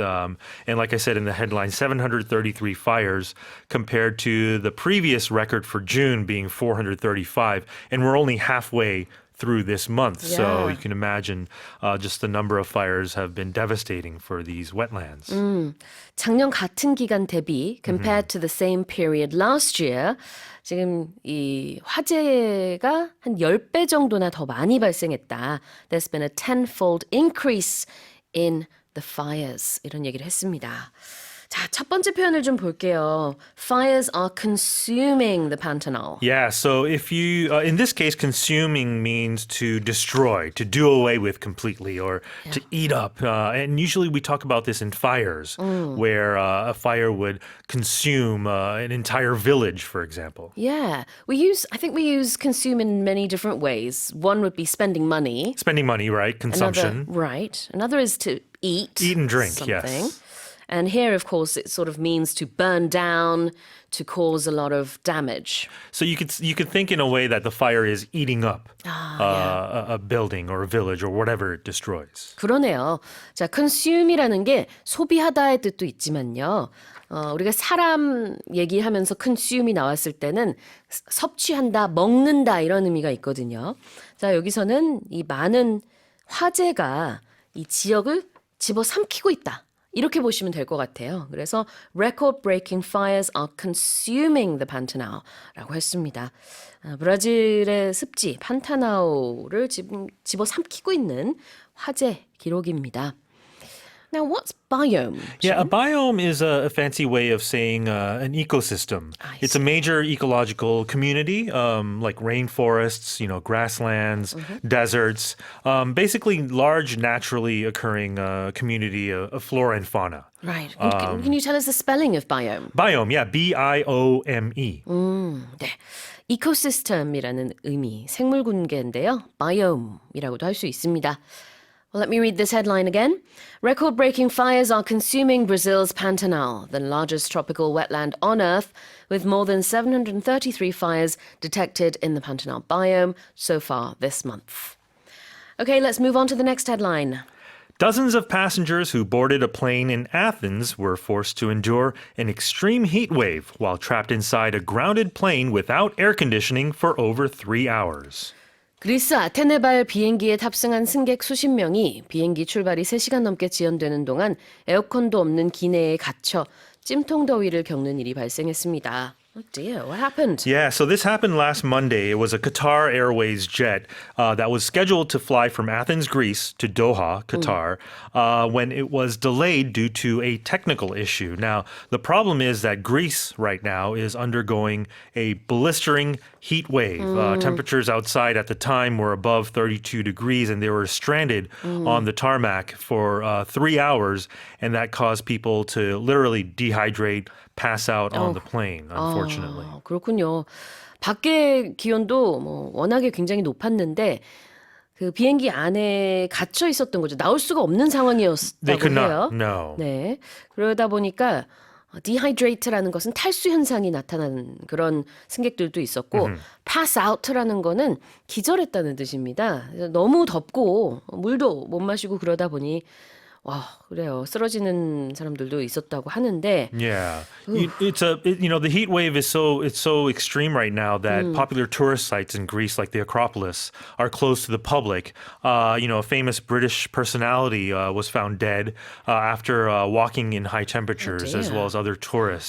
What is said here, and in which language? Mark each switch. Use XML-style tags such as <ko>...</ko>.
<en>And like I said in the headline, 733 fires compared to the previous record for June being 435. And we're only halfway through this month. So you can imagine just the number of fires have been devastating for these wetlands.</en> <ko>작년 같은 기간 대비</ko> <en>compared to the same period last year</en> <ko>지금 이 화재가 한 10배 정도나 더 많이 발생했다.</ko> <en>There's been a tenfold increase in the fires.</en> <ko>이런 얘기를 했습니다. 자, 첫 번째 표현을 좀 볼게요.</ko> <en>Fires are consuming the Pantanal. Yeah, so if you, in this case, consuming means to destroy, to do away with completely, or to eat up. And usually we talk about this in fires, where a fire would consume an entire village, for example. Yeah, I think we use consume in many different ways. One would be spending money. Spending money, right? Consumption. Another is to eat. Eat and drink, something. yes. And here, of course, it sort of means to burn down, to cause a lot of damage. So you could think in a way that the fire is eating up a building or a village or whatever it destroys.</en> <ko>그러네요. 자, consume이라는 게 소비하다의 뜻도 있지만요. 우리가 사람 얘기하면서 consume이 나왔을 때는 섭취한다, 먹는다 이런 의미가 있거든요. 자, 여기서는 이 많은 화재가 이 지역을 집어삼키고 있다. 이렇게 보시면 될 것 같아요. 그래서</ko> <en>record-breaking fires are consuming the Pantanal</en> <ko>라고 했습니다. 브라질의 습지 판타나우를 지금 집어삼키고 있는 화재 기록입니다.</ko> <en>Now, what's biome? Yeah, a biome is a fancy way of saying an ecosystem. It's a major ecological community, like rainforests, grasslands, deserts, basically large naturally occurring community of flora and fauna. Right. Can you tell us the spelling of biome? Biome, yeah, B-I-O-M-E.</en> <ko>네. 이코시스템이라는 의미, 생물군계인데요. biome이라고도 할 수 있습니다.</ko> <en>Well, let me read this headline again. Record-breaking fires are consuming Brazil's Pantanal, the largest tropical wetland on Earth, with more than 733 fires detected in the Pantanal biome so far this month. Okay, let's move on to the next headline. Dozens of passengers who boarded a plane in Athens were forced to endure an extreme heat wave while trapped inside a grounded plane without air conditioning for over 3 hours.</en> <ko>그리스 아테네발 비행기에 탑승한 승객 수십 명이 비행기 출발이 3시간 넘게 지연되는 동안 에어컨도 없는 기내에 갇혀 찜통 더위를 겪는 일이 발생했습니다.</ko> <en>Oh dear, what happened? Yeah, so this happened last Monday. It was a Qatar Airways jet that was scheduled to fly from Athens, Greece to Doha, Qatar, when it was delayed due to a technical issue. Now, the problem is that Greece right now is undergoing a blistering heat wave. Temperatures outside at the time were above 32 degrees, and they were stranded on the tarmac for 3 hours, and that caused people to literally dehydrate, pass out on the plane, unfortunately.</en> <ko>그렇군요. 밖에 기온도 뭐 워낙에 굉장히 높았는데 그 비행기 안에 갇혀 있었던 거죠. 나올 수가 없는</ko> <en>They</en> <ko>상황이었다고</ko> <en>could</en> <ko>해요.</ko> <en>not, no.</en> <ko>네. 그러다 보니까 dehydrate라는 것은 탈수 현상이 나타나는 그런 승객들도 있었고 pass out라는 거는 기절했다는 뜻입니다. 그래서 너무 덥고 물도 못 마시고 그러다 보니 와, 그래요. 쓰러지는 사람들도 있었다고 하는데</ko> <en>Yeah, the heat wave is so extreme right now that popular tourist sites in Greece, like the Acropolis, are closed to the public. A famous British personality was found dead after walking in high temperatures, as well as other tourists.</en>